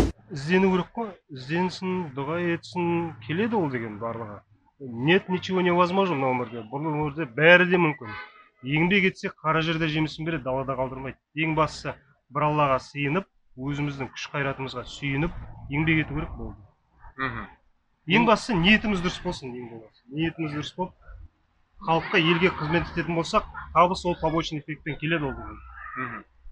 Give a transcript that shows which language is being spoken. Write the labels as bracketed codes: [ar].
[kk] Іздену керек қой, ізденсін, дұға етсін, келеді ол деген барлығы. [ru] Нет ничего невозможно мына өмірде. [kk] Бұл өмірде бәрі де мүмкін. Еңбек етсе қара жерде жемісін береді, далада қалдырмайды. Ең бастысы бір Аллаға сыйынып, өзіміздің күш қайратымызға сүйініп, еңбек ету керек болды. Ең бастысы ниетіміз дұрыс болсын, ең болмаса. Ниетіміз дұрыс болып, халыққа, елге қызмет ететін болсақ, табыс ол побочный эффектпен келеді ол деген.